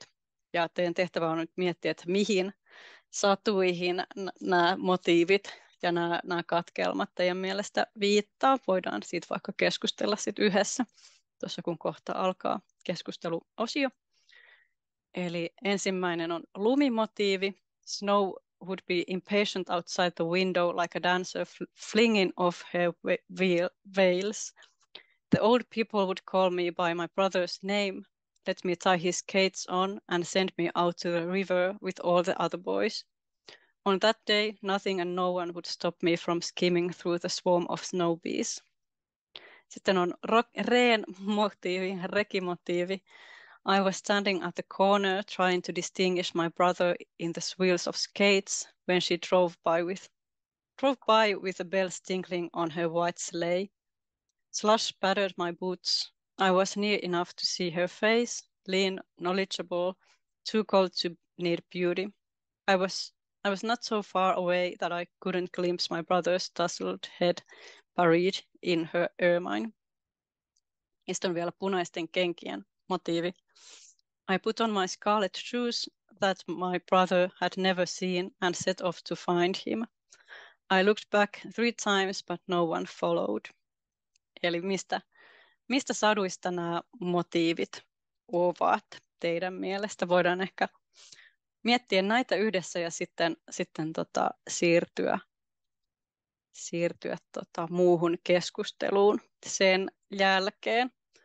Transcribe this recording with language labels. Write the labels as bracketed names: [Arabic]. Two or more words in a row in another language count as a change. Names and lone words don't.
[Finnish] Ja teidän tehtävä on nyt miettiä, että mihin satuihin nämä motiivit ja nämä katkelmat teidän mielestä viittaa. Voidaan siitä vaikka keskustella sit yhdessä, tuossa kun kohta alkaa keskusteluosio. Eli ensimmäinen on lumimotiivi. [English] Snow would be impatient outside the window like a dancer flinging off her veils. The old people would call me by my brother's name, let me tie his skates on and send me out to the river with all the other boys. On that day, nothing and no one would stop me from skimming through the swarm of snow bees. [Finnish] Sitten on reen-motiivi, rekimotiivi. [English] I was standing at the corner trying to distinguish my brother in the swirls of skates when she drove by with the bells tinkling on her white sleigh. Slush spattered my boots. I was near enough to see her face, lean, knowledgeable, too cold to need beauty. I was not so far away that I couldn't glimpse my brother's tousled head buried in her ermine. [Finnish] Ja sitten on vielä punaisten kenkien motiivi. [English] I put on my scarlet shoes that my brother had never seen and set off to find him. I looked back 3 times, but no one followed. [Finnish] Eli mistä saduista nämä motiivit ovat teidän mielestä? Voidaan ehkä miettiä näitä yhdessä ja sitten siirtyä muuhun keskusteluun sen jälkeen.